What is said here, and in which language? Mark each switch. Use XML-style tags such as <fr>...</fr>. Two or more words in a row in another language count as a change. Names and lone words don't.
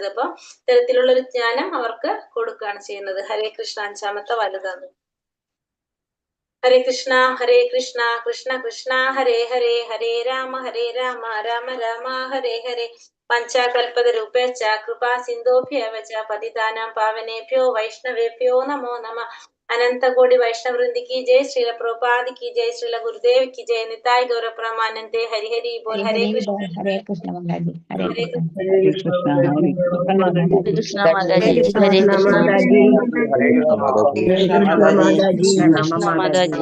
<ml>അപ്പൊ ഇത്തരത്തിലുള്ള ഒരു ജ്ഞാനം അവർക്ക് കൊടുക്കുകയാണ് ചെയ്യുന്നത്. ഹരേ കൃഷ്ണ. 5ാമത്തെ വലുതാണ്. ഹരേ കൃഷ്ണ കൃഷ്ണ കൃഷ്ണ ഹരേ ഹരേ, ഹരേ രാമ രാമ രാമ ഹരേ ഹരേ.</ml> <sa>പഞ്ചകൽപതരൂപേച്ച കൃപാ സിന്ധോഭ്യവ ച പതിതാനാം പാവനേഭ്യോ വൈഷ്ണവേഭ്യോ നമോ നമഃ.</sa> <hi>अनंत कोटि वैष्णव वृंद की जय, श्रील प्रभुपाद की जय, श्रील गुरुदेव की जय, निताय गौर प्रमानंदे, हरि हरि बोल। हरे कृष्ण हरे कृष्ण माताजी, हरे हरे कृष्ण, हरे कृष्ण हरे प्रणाम माताजी। कृष्ण हरे माताजी, कृष्ण, हरे हरे कृष्ण, कृष्ण, हरे कृष्ण माताजी माताजी कृष्ण माताजी,</hi>